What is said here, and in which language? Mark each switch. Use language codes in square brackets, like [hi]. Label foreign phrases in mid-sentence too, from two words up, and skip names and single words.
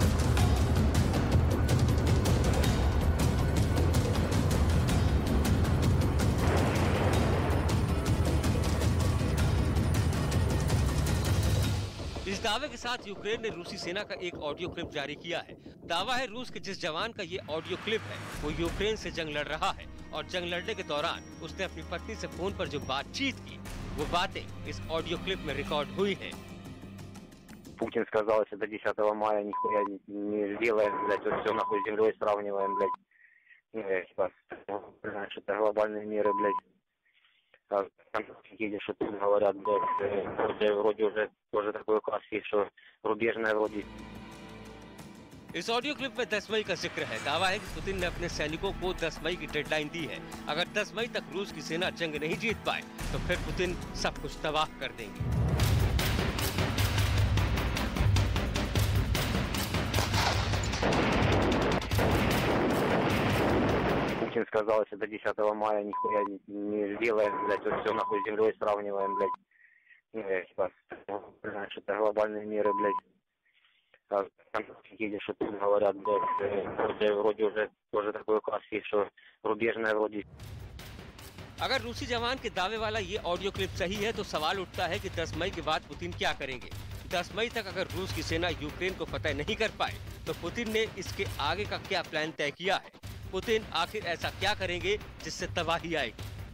[hi] इस दावे के साथ यूक्रेन ने रूसी सेना का एक ऑडियो क्लिप जारी किया है। दावा है रूस के जिस जवान का ये ऑडियो क्लिप है वो यूक्रेन से जंग लड़ रहा है और जंग लड़ने के दौरान उसने अपनी पत्नी से फोन पर जो बातचीत की वो बातें इस ऑडियो क्लिप में रिकॉर्ड हुई हैं। [ru] Путин сказал, если до 10 мая нихуя не сделаем, блядь, вот все нахуй с землей сравниваем, блядь. Ну, я типа, знаешь, это глобальные меры, блядь. А там едешь, что тут говорят, блядь, вроде уже тоже такой класс есть, что рубежная вроде. [hi] इस ऑडियो क्लिप में 10 मई का जिक्र है। दावा है कि पुतिन ने अपने सैनिकों को 10 मई की डेडलाइन दी है। अगर 10 मई तक रूस की सेना जंग नहीं जीत पाए तो फिर पुतिन सब कुछ तबाह कर देंगे। [ru] Путин сказал, если до 10 мая нихуя не сделаем, блядь, вот все нахуй с землей сравниваем, блядь. Ну, я типа, знаешь, это глобальные меры, блядь. А там едешь, что тут говорят, блядь, вроде уже тоже такой класс есть, что рубежная вроде. [hi] अगर रूसी जवान के दावे वाला ये ऑडियो क्लिप सही है तो सवाल उठता है कि 10 मई के बाद पुतिन क्या करेंगे। 10 मई तक अगर रूस की सेना यूक्रेन को फतह नहीं कर पाए तो पुतिन ने इसके आगे का क्या प्लान तय किया है। पुतिन आखिर ऐसा क्या करेंगे जिससे तबाही आएगी।